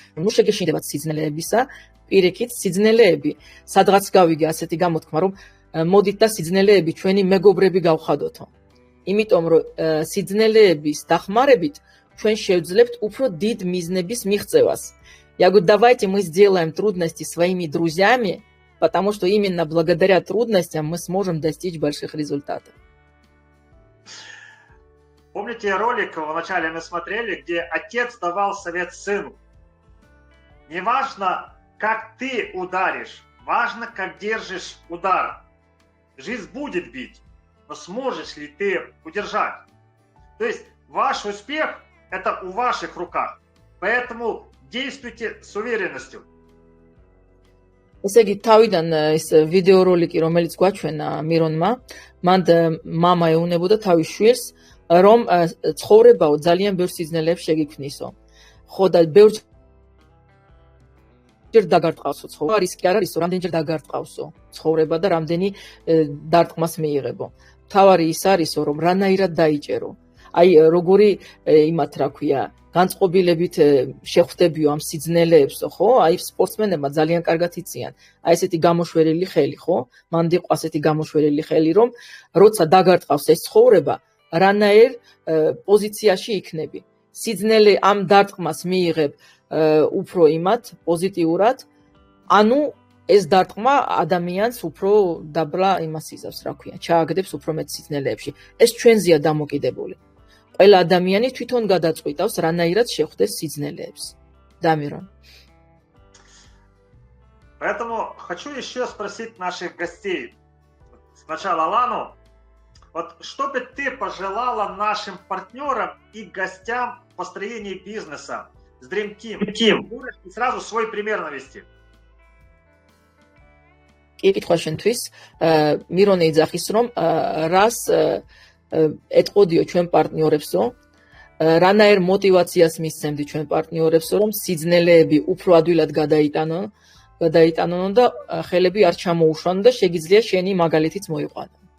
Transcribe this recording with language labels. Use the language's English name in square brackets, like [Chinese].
[Georgian] ნუ შეგეშინდებათ სიძნელეებისა, პირიქით სიძნელეები, სადღაც გავიგე ასეთი გამოთქმა, რომ მოდით და сиძნელეები ჩვენი მეგობრები გავხადოთო. იმიტომ რომ сиძნელეების დახმარებით ჩვენ შევძლებთ უფრო დიდ მიზნების მიღწევას. [Russian] Я говорю, давайте мы сделаем трудности своими друзьями, потому что именно благодаря трудностям мы сможем достичь больших результатов. Помните ролик вначале мы смотрели, где отец давал совет сыну? Не важно, как ты ударишь, важно, как держишь удар. Жизнь будет бить, но сможешь ли ты удержать? То есть ваш успех – это в ваших руках. Поэтому действуйте с уверенностью. [Georgian] ესე იგი, თავიდან ეს ვიდეოროლიკი, რომელიც გვაჩვენა მირონმა, მან მამა ეუნებოდა თავის შვილს, რომ ცხოვრებაო ძალიან ბევრ სიძნელეებს შეგიქმნისო. ხო და ბევრჯერ დაგარტყავსო ცხოვრება, რისკი არ არისო, რამდენჯერ დაგარტყავსო ცხოვრება და რამდენი დარტყმას მიიღებო. თავარი ის არისო, რომ რანაირად დაიჭერო. აი, როგორი იმათ რა ქვია, განწყობილებით შეხვდებიო ამ სიძნელეებსო, ხო? აი, სპორტსმენებმა ძალიან კარგად იციან. აი, ესეთი გამოშვერილი ხელი, ხო? მანდი ყვა ესეთი გამოშვერილი ხელი, რომ როცა დაგარტყავს ეს ცხოვრება, რანაირ პოზიციაში იქნები. სიძნელე ამ დარტყმას მიიღებ უფრო იმათ პოზიტიურად, ანუ ეს დარტყმა ადამიანს უფრო დაბლა იმას იზავს, რა ქვია, ჩააგდებს უფრო მეტ სიძნელეებში. ეს ჩვენზეა დამოკიდებული. ყველა ადამიანი თვითონ გადაწყვიტავს, რანაირად შეხვდეს სიძნელეებს. [Russian] Дамирон. Поэтому хочу еще спросить наших гостей. Сначала Лану. Вот что бы ты пожелала нашим партнерам и гостям в построении бизнеса с Dream Team? И сразу свой пример навести. [Georgian] კითხვა შენთვის, მირონი იძახის, რომ რას ეტყოდიო ჩვენ პარტნიორებსო, რანაირ მოტივაციას მისცემდი ჩვენ პარტნიორებსო, რომ სიძნელეები უფრო ადვილად გადაიტანონ და ხელები არ ჩამოუშვან და შეგიძლია შენი მაგალითიც მოიყვანო.